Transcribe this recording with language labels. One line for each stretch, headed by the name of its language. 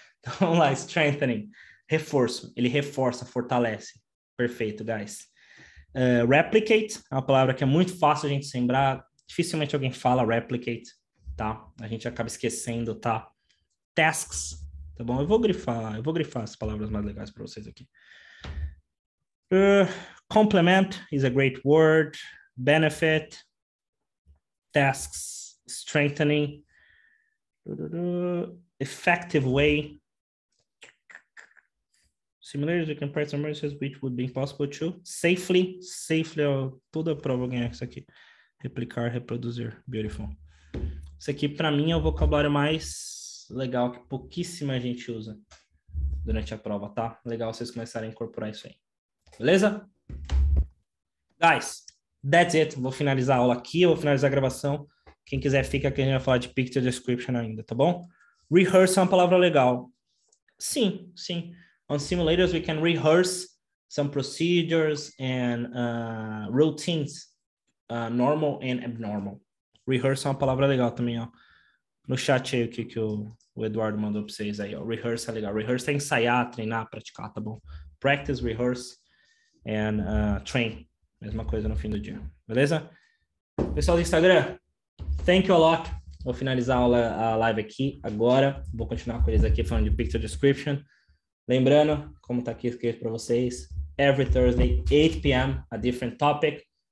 Portuguese: Então, vamos lá, strengthening. Reforço. Ele reforça, fortalece. Perfeito, guys. Replicate é uma palavra que é muito fácil a gente se lembrar. Dificilmente alguém fala replicate, tá? A gente acaba esquecendo, tá? Tasks, tá bom? Eu vou grifar as palavras mais legais para vocês aqui.
English: Complement is a great word. Benefit. Tasks. Strengthening. Effective way. simulators, you can practice emergencies, which would be impossible to safely,
Portuguese: toda a prova ganhar isso aqui. Replicar, reproduzir, beautiful. Isso aqui, para mim, é o vocabulário mais legal que pouquíssima gente usa durante a prova, tá? Legal vocês começarem a incorporar isso aí. Beleza?
English: Guys, that's it.
Portuguese: Vou finalizar a aula aqui, eu vou finalizar a gravação. Quem quiser, fica aqui, a gente vai falar de picture description ainda, tá bom? Rehearse é uma palavra legal. Sim, sim.
English: On simulators, we can rehearse some procedures and routines, normal and abnormal.
Portuguese: Rehearse é uma palavra legal também, ó. No chat aí, o que o Eduardo mandou para vocês aí, ó. Rehearse é legal. Rehearse é ensaiar, treinar, praticar, tá bom?
English: Practice, rehearse and train.
Portuguese: Mesma coisa no fim do dia, beleza? Pessoal do Instagram,
English: thank you a lot.
Portuguese: Vou finalizar a live aqui agora. Vou continuar com eles aqui falando de picture description. Lembrando, como está aqui escrito para vocês,
English: every Thursday, 8 p.m., a different topic.